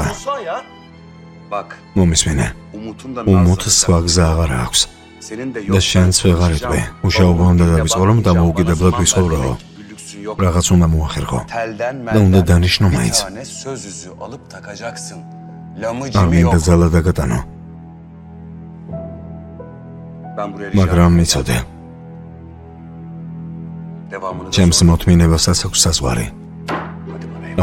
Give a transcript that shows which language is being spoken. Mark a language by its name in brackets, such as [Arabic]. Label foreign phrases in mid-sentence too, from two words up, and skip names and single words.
[Georgian] მომისმენე, უმოთს სხვა გზა აღარ აქვს. და შენც ვეღარ იტყვი. მუშაობა უნდა დავიწყო, რომ დამოუკიდებლად ვიცხოვრაო. რაღაც უნდა მოახერხო. და უნდა დანიშნო მაინც. არ მინდა ძალა დაგატანო. [Turkish] Ben buraya [Georgian] მაგრამ იცოდე, [Turkish] devamını da [Georgian] ჩემს [Turkish] sonra. [Georgian] მოთმინებასაც აქვს საზღვარი. [Turkish] Hadi bana eyvallah.